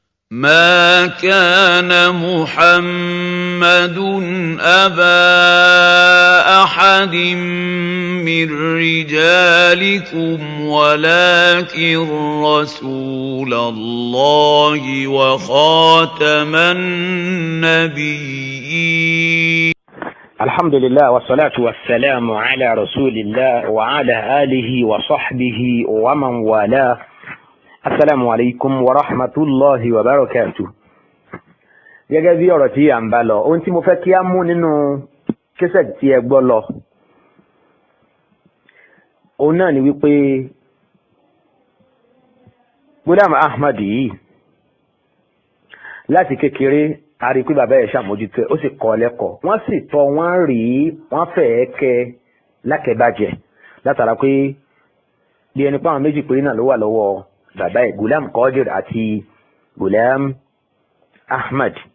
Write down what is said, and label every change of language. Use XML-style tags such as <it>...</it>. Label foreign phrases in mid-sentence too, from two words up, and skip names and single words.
<ar>ما كان محمد أبا أحد من رجالكم ولكن رسول الله وخاتم النبيين. الحمد لله والصلاة والسلام على رسول الله وعلى آله وصحبه ومن والاه. السلام عليكم ورحمة الله وبركاته.</ar> <yo>Gẹ́gẹ́ bí ọ̀rọ̀ tí a ń bá lọ, ohun tí mo fẹ́ kí á mú nínú késẹ̀tì tí ẹ gbọ́ lọ, òun náà ni wípé Ghulam Ahmad yìí láti kékeré a rí pé bàbá ẹ̀ ṣàmójútó ó sì kọ́ lẹ́kọ̀ọ́, wọ́n sì tọ́ wọ́n rí wọ́n fẹ́ẹ́ kẹ́ lákẹ́bàjẹ́ látara pé bí ẹni pé àwọn méjì péré náà ló wà lọ́wọ́ bàbá ẹ̀, Ghulam Qadir àti Ghulam Ahmad.</yo>